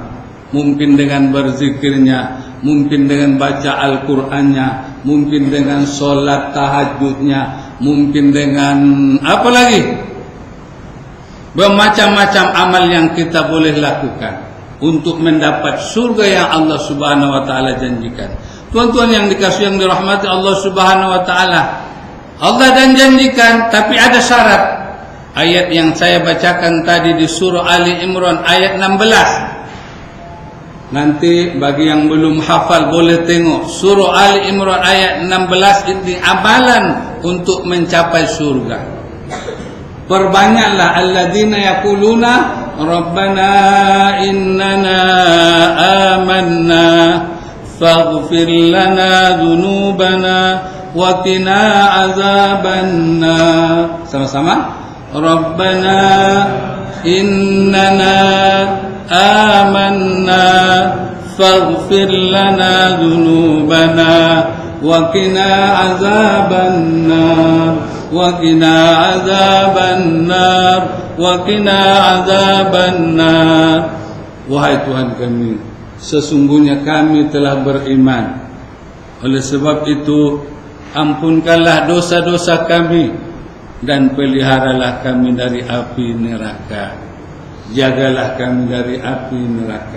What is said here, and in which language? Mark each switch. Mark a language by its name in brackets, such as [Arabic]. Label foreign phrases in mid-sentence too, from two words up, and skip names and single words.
[Malay] Mungkin dengan berzikirnya, mungkin dengan baca Al-Qur'annya, mungkin dengan sholat tahajudnya, mungkin dengan apa lagi? Bermacam-macam amal yang kita boleh lakukan untuk mendapat surga yang [Arabic] الله سبحانه وتعالى [Malay] janjikan. Tuan-tuan yang dikasihi, yang dirahmati [Arabic] الله سبحانه وتعالى, [Malay] Allah dan janjikan, tapi ada syarat. Ayat yang saya bacakan tadi di surah Ali Imran ayat 16. Nanti bagi yang belum hafal boleh tengok surah Ali Imran ayat 16. Ini amalan untuk mencapai surga. [Arabic] Perbanyaklah الذين يقولون ربنا إننا آمنا فاغفر لنا ذنوبنا وقنا عذاب النار. Sama-sama. ربنا إننا آمنا فاغفر لنا ذنوبنا وقنا عذاب النار. وقنا عذاب النار، وقنا عذاب النار. [Malay] Wahai Tuhan kami, sesungguhnya kami telah beriman. Oleh sebab itu, ampunkanlah dosa-dosa kami dan peliharalah kami dari api neraka. Jagalah kami dari api neraka.